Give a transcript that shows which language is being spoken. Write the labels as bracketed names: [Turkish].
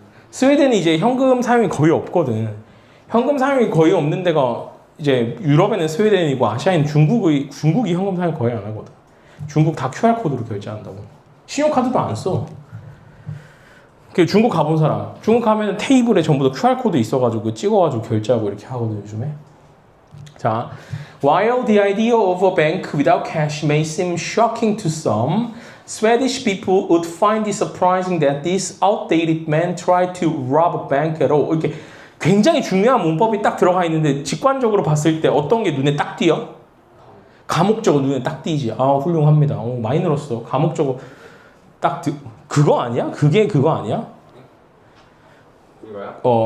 [Korean] 스웨덴이 이제 현금 사용이 거의 없거든. 현금 사용이 거의 없는 데가 이제 유럽에는 스웨덴이고 아시아에는 중국이 현금 사용 거의 안 하거든. 중국 다 QR코드로 결제한다고. 신용카드도 안 써. 중국 가본 사람. 중국 가면 테이블에 전부 다 QR코드 있어가지고 찍어가지고 결제하고 이렇게 하거든, 요즘에. [English] 자, while the idea of a bank without cash may seem shocking to some, Swedish people would find it surprising that this outdated man tried to rob a bank at all. [Korean] 이렇게 굉장히 중요한 문법이 딱 들어가 있는데 직관적으로 봤을 때 어떤 게 눈에 딱 띄어? 가목적어 눈에 딱 띄지. 아, 훌륭합니다. 많이 늘었어. 가목적어 그거 아니야? 그게 그거 아니야? 이거야?